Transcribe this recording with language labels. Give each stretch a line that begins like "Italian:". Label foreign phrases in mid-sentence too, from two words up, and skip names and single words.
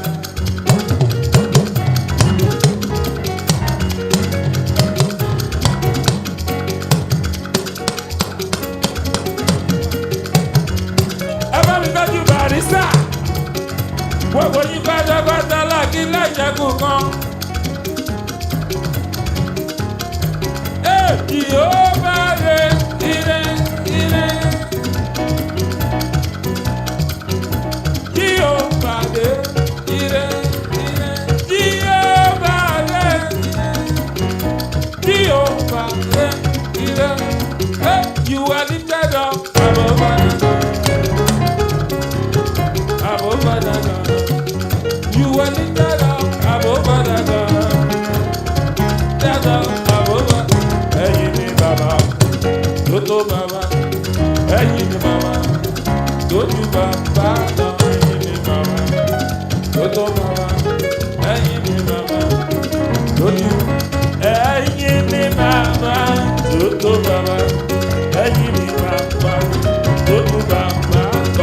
Yoruba: ẹ bá mi tọ́jú Barrister gbogbo yín pátápátá láàkí láìjẹ́kù kan. Jehovah re ire ire. Jehovah re ire ire. Jehovah re ire. Jehovah re ire.
English: Hey, you are lifted up above the God. You are lifted up above the God. That's all above.
Yoruba: Ẹ̀yin ni bàbá tó tó bàbá, ẹ̀yin ni màmá tó ju bàbá lọ. Ẹ̀yin ni màmá tó tó bàbá, ẹ̀yin ni màmá tó ju. Ẹ̀yin ni màmá tó tó bàbá, ẹ̀yin ni màmá tó ju bàbá lọ.